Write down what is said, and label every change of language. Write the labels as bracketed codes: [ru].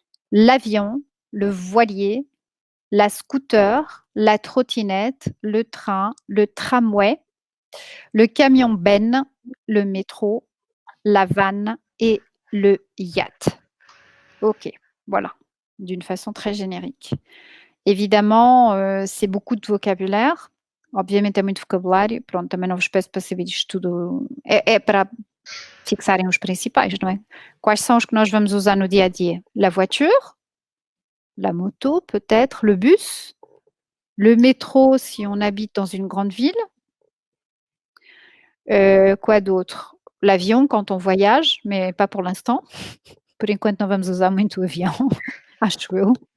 [fr] l'avion, le voilier, la scooter, la trottinette, le train, le tramway, le camion ben, le métro, la vanne, et le yacht. Ok, voilà, d'une façon très générique. Évidemment, c'est beaucoup de vocabulaire. [pt] Obviamente é muito vocabulário. Pronto, também não vos peço para saber isto tudo. É para fixarem os principais, não é? Quais são os que nós vamos usar no dia a dia? [fr] La voiture, la moto peut-être, le bus, le métro si on habite dans une grande ville. Quoi d'autre? L'avion quand on voyage, mais pas pour l'instant. [pt] Por enquanto não vamos usar muito o avião, acho eu.